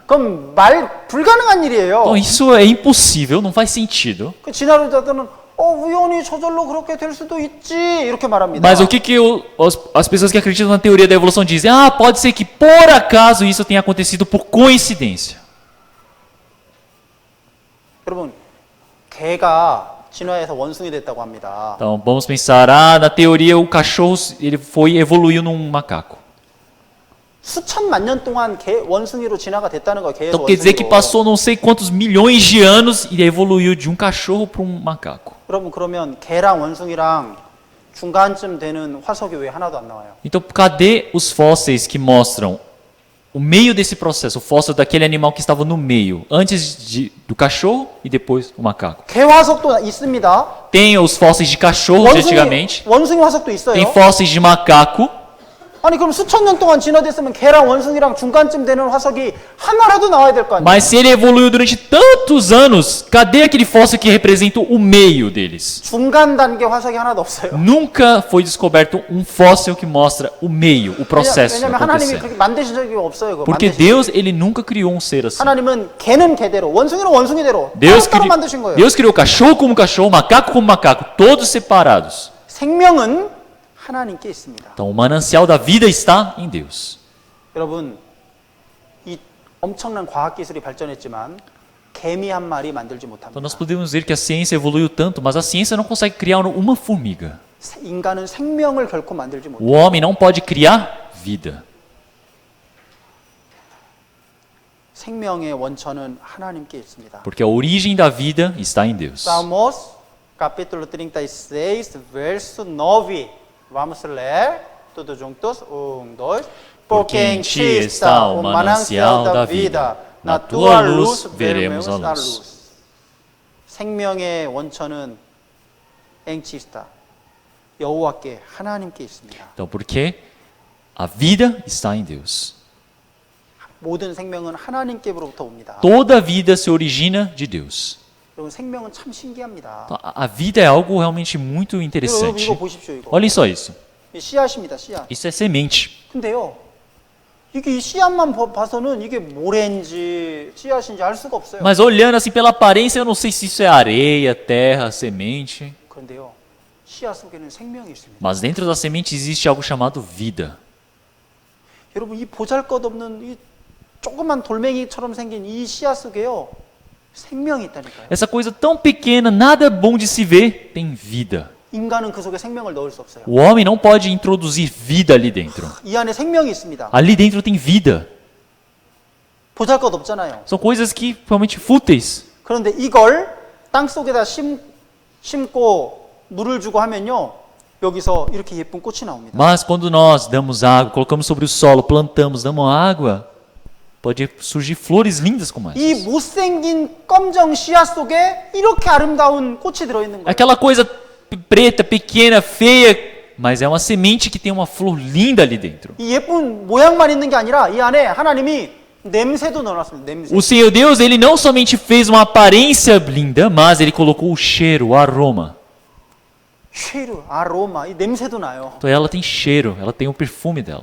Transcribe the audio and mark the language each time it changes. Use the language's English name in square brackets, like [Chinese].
[Korean] 그럼 불가능한 일이에요. [Portuguese] Então isso é impossível, não faz sentido. [Korean] 그 진화론자들은 우연히 저절로 그렇게 될 수도 있지 이렇게 말합니다. [Portuguese] Mas o que as pessoas que acreditam na teoria da evolução dizem? Ah, pode ser que por acaso isso tenha acontecido por coincidência. [Korean] 여러분, 개가 진화해서 원숭이 됐다고 합니다. [Portuguese] Então vamos pensar, na teoria o cachorro ele evoluiu num macaco. [Korean] 수천만 년 동안 원숭이로 진화가 됐다는 거예요. [Portuguese] Então quer dizer que passou não sei quantos milhões de anos e evoluiu de um cachorro para um macaco. [Korean] 여러분, 그러면 개랑 원숭이랑 중간쯤 되는 화석이 왜 하나도 안 나와요? [Portuguese] Então cadê os fósseis que mostram o meio desse processo, o fóssil daquele animal que estava no meio, antes do cachorro e depois o macaco? [Korean] 개 화석도 있습니다. [Portuguese] Tem os fósseis de cachorro de antigamente, [Korean] 원숭이 화석도 있어요. [Portuguese] tem fósseis de macaco. [Korean] 아니, 그럼 수천 년 동안 진화됐으면 개랑 원숭이랑 중간쯤 되는 화석이 하나라도 나와야 될 거 아니에요? [Portuguese] Mas se ele evoluiu durante tantos anos, cadê aquele fóssil que representa o meio deles? [Korean] 중간 단계 화석이 하나도 없어요. [Portuguese] Nunca foi descoberto um fóssil que mostra o meio, o processo [Korean] 왜냐면 하나님이 [Portuguese] acontecendo. [Korean] 그렇게 만드신 적이 없어요. 그거 [Portuguese] Porque [Korean] 만드신 [Portuguese] Deus ele nunca criou um ser assim. [Korean] 하나님은 개는 개대로, 원숭이는 원숭이대로 따로 만드신 거예요. [Portuguese] Deus criou cachorro como cachorro, macaco como macaco, todos separados. [Korean] 생명은 하나님께 있습니다. [Portuguese] Então, o manancial da vida está em Deus. [Korean] 여러분, 이 엄청난 과학 기술이 발전했지만 개미 한 마리 만들지 [Portuguese] Então, [Korean] 못합니다. [Portuguese] nós podemos ver que a ciência evoluiu tanto, mas a ciência não consegue criar uma formiga. [Korean] 인간은 생명을 결코 만들지 못합니다. [Portuguese] O homem não pode criar vida. [Korean] 생명의 원천은 하나님께 있습니다. [Portuguese] Porque a origem da vida está em Deus. Salmos, capítulo 36, verso 9. Vamos ler todos juntos. 1, 2. Porque em ti está o manancial da vida. Na tua luz veremos a luz. [Korean] 생명의 원천은 [Portuguese] em ti está. [Korean] 여호와께 하나님께 있습니다. [Portuguese] Então, porque a vida está em Deus. [Korean] 모든 생명은 하나님께로부터 옵니다. [Portuguese] Toda vida se origina de Deus. [Korean] 여러분 생명은 참 신기합니다. [Portuguese] Então, a vida é algo realmente muito [Korean] 여러분 [Portuguese] interessante. [Korean] 이거 보십시오. 이거. [Portuguese] Olhem só isso. [Korean] 이 씨앗입니다. 씨앗. [Portuguese] Isso é semente. [Korean] 근데요. 이게 이 씨앗만 봐서는 이게 모래인지 씨앗인지 알 수가 없어요. [Portuguese] Mas olhando assim pela aparência, eu não sei se isso é areia, terra, semente. [Korean] 그런데요. 씨앗 속에는 생명이 있습니다. [Portuguese] Mas dentro da semente existe algo chamado vida. [Korean] 여러분 이 보잘것없는 이 조그만 돌멩이처럼 생긴 이 씨앗 속에요. 생명이 있다니까요. [Portuguese] Essa coisa tão pequena, nada bom de se ver, tem vida. [Korean] 인간은 그 속에 생명을 넣을 수 없어요. [Portuguese] O homem não pode introduzir vida ali dentro. [Korean] 이 안에 생명이 있습니다. [Portuguese] Ali dentro tem vida. [Korean] 보잘것 없잖아요. [Portuguese] São coisas que realmente fúteis. [Korean] 그런데 이걸 땅 속에다 심고 물을 주고 하면요. 여기서 이렇게 예쁜 꽃이 나옵니다. [Portuguese] Mas quando nós damos água, colocamos sobre o solo, plantamos, damos água, pode surgir flores lindas como [Korean] 이 [Portuguese] essas. [Korean] 못생긴 검정 씨앗 속에 이렇게 아름다운 꽃이 들어있는 거예요. [Portuguese] Aquela coisa preta, pequena, feia, mas é uma semente que tem uma flor linda ali dentro. [Korean] 이 예쁜 모양만 있는 게 아니라 이 안에 하나님이 냄새도 넣어놨습니다. 냄새. [Portuguese] O Senhor Deus, ele não somente fez uma aparência linda, mas ele colocou o cheiro, o aroma. [Korean] 쉐르, 아로마, 이 냄새도 나요. [Portuguese] Então ela tem cheiro, ela tem o perfume dela.